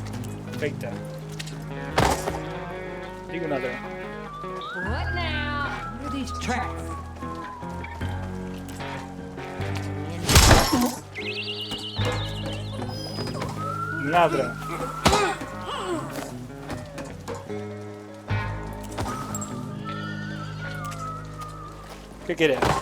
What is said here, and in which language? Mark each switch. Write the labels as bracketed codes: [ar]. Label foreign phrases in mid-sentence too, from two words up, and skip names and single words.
[ca] Perfecte. Dic un altre. [en] What now? these tracks. [ca] Un altre. [es] ¿Qué quieres?